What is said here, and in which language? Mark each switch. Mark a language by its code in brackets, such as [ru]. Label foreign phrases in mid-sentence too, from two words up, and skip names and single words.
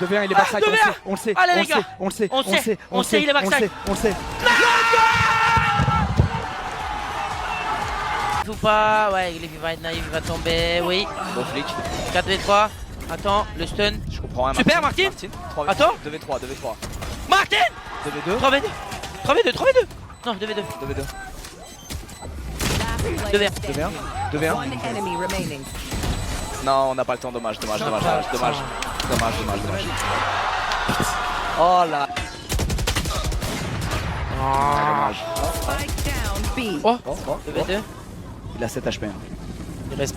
[fr] 2v1, il est backside, on le sait. Allez, On les gars. le sait, On sait, il est backside. On le sait. Ou pas, ouais, il va être naïf, il va tomber, oui. Bon flic. 4v3, attends, le stun. Je comprends rien. Super, Martin. Attends. 2v3. Martin. 2v2. 3v2. Non, 2v2. 2v1. Non, on n'a pas le temps, dommage. Oh là. Oh, 2v2. Il a 7 HP. Il reste pas.